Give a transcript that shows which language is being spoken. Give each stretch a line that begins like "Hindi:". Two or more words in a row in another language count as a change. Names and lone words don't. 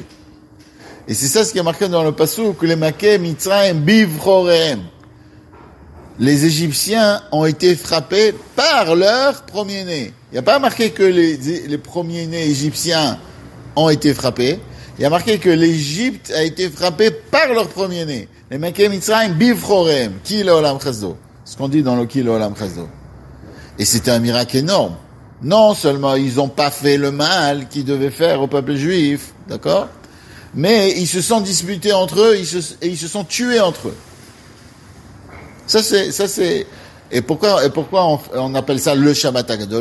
French: Et c'est ça ce qui est marqué dans le passage, que les
Hebrew: מכה מצרים בבכוריהם.
French: Les Égyptiens ont été frappés par leur premier-né. Il n'y a pas marqué que les premiers-nés égyptiens ont été frappés. Il y a marqué que l'Égypte a été frappée par leur premier-né.
Hebrew: Les מכה מצרים בבכוריהם. כי לעולם חסדו.
French: Ce qu'on dit dans le
Hebrew: כי לעולם חסדו.
French: Et c'était un miracle énorme. Non seulement ils n'ont pas fait le mal qu'ils devaient faire au peuple juif, d'accord? Mais ils se sont disputés entre eux, et ils se sont tués entre eux. Ça c'est, et pourquoi on appelle ça le Shabbat Hagadol?